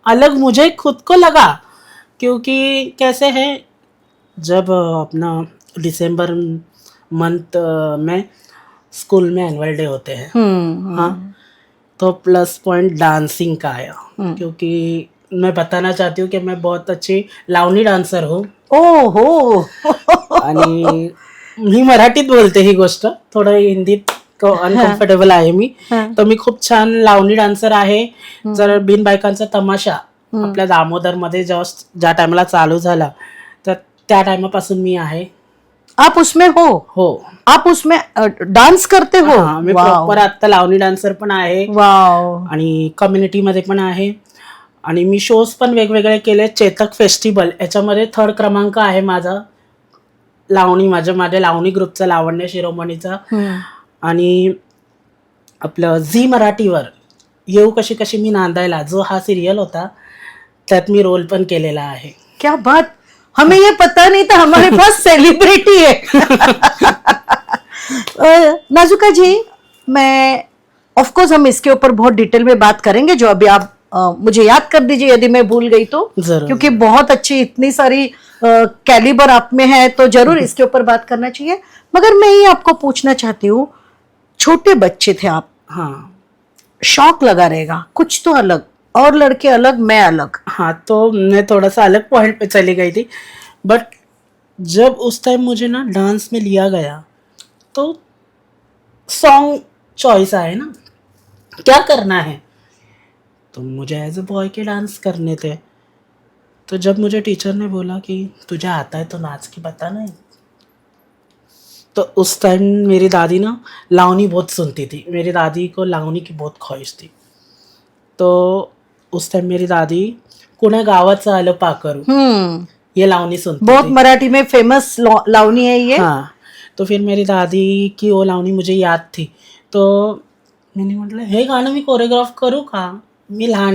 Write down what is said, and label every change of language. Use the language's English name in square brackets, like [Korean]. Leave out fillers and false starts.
[Hindi] अलग मुझे खुद को लगा, क्योंकि कैसे है, जब अपना दिसंबर मंथ में स्कूल में एनुअल डे होते हैं, हाँ, तो प्लस पॉइंट डांसिंग का आया. क्योंकि मैं बताना चाहती हूँ कि मैं बहुत अच्छी लावणी डांसर हूँ. ओहो. [Marathi] आणि मी मराठीत बोलते ही गोष्ट, थोडं हिंदीत अनकम्फर्टेबल आहे मी. तर मी खूप छान लावणी डान्सर आहे. जर बिनबायकांचा तमाशा आपल्या दामोदर मध्ये ज्या टायमाला चालू झाला तर त्या टायमापासून मी आहे. [Hindi] आप उसमें हो? आप उसमें डान्स करते हो? [Marathi] मी प्रॉपर आता लावणी डान्सर पण आहे आणि कम्युनिटी मध्ये पण आहे. आणि मी शोज पण वेगवेगळे केले. चेतक फेस्टिवल याच्यामध्ये 3rd क्रमांक आहे माझा माझ्या लावणी ग्रुपचा, लावण्य शिरोमणीचा. आणि आपलं झी मराठीवर येऊ कशी कशी मी नांदायला, जो हा सिरियल होता, त्यात मी रोल पण केलेला आहे. [Hindi] क्या बात, हमें ये पता नहीं था, हमारे पास सेलिब्रिटी है. नाजुका जी, मैं ऑफ कोर्स हम इसके ऊपर बहुत डिटेल में बात करेंगे, जो अभी आप मुझे याद कर दीजिए यदि मैं भूल गई तो, क्योंकि बहुत अच्छी इतनी सारी कैलिबर आप में है, तो जरूर इसके ऊपर बात करना चाहिए. मगर मैं ये आपको पूछना चाहती हूँ, छोटे बच्चे थे आप, हाँ, शौक लगा रहेगा कुछ तो अलग, और लड़के अलग, मैं अलग. हाँ, तो मैं थोड़ा सा अलग पॉइंट पे चली गई थी. बट जब उस टाइम मुझे ना डांस में लिया गया तो सॉन्ग चॉइस आए ना, क्या करना है, तो मुझे एज ए बॉय के डांस करने थे. तो जब मुझे टीचर ने बोला कि तुझे आता है तो नाच के बता नहीं, तो उस टाइम मेरी दादी ना लावनी बहुत सुनती थी. मेरी दादी को लावनी की बहुत ख्वाहिश थी. तो उस टाइम मेरी दादी कुण्या गावाचं आलं पाखरू, ये लावनी सुनती बहुत थी. मराठी में फेमस लावनी है ये. हाँ, तो फिर मेरी दादी की वो लावनी मुझे याद थी. तो मैंने म्हटलं [Marathi] हे गाणं मी कोरियोग्राफ करू का, मी लहान.